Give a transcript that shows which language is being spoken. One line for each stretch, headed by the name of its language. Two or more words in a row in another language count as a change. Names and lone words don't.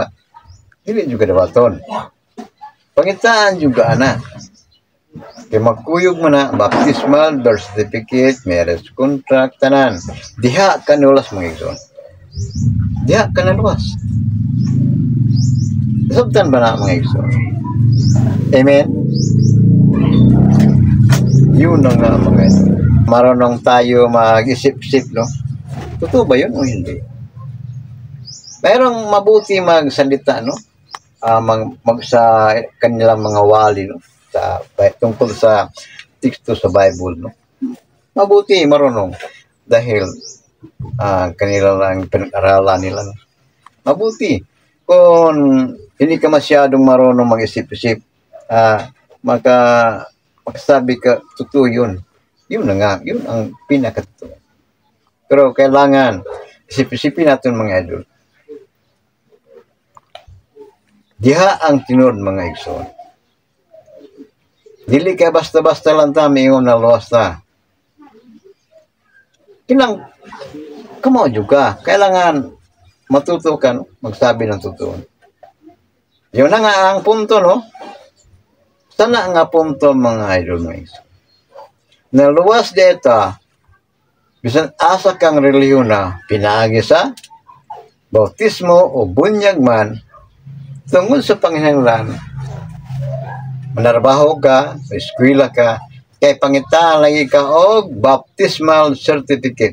Cebuano: Dili juga dawaton. Pangitaan juga na. Kaya magkuyog mo na,
English: baptismal, birth certificate, marriage contract,
Cebuano: tanan. Diha ka naluwas mga igsoon. Diha ka naluwas. Sabtan ba na mga igsoon? Amen?
Filipino: Yun ang nga mga igsoon. Marunong tayo mag-isip-isip, no? Totoo ba yun o hindi? Mayroong mabuti magsalita, no? Sa kanilang mga wali, no? Tungkol sa teksto sa Bible, no? Mabuti, marunong. Dahil kanila lang pinag-aralan nila, no? Mabuti. Kung hindi ka masyadong marunong mag-isip-isip, magsabi ka, totoo yun. Yun na nga, yun ang pinakatotoo. Pero kailangan, isip-isipin natin mga idol.
Cebuano: Diha ang tinod mga igsoon. Dili ka basta-basta lang ta mingon na luwas ta. Kinang kamo juga,
Filipino: kailangan matuto ka, no? Magsabi ng totoo. Yun na nga ang punto, no?
Cebuano: Sana nga punto mga idol mga igsoon. Naluwas deta, bisan asa kang relihiyon na pinaagi sa bautismo o bunyag man, tungkol sa Panginoon, manarbaho ka, eskwela ka, kay pangitaan lagi ka o
English: baptismal certificate.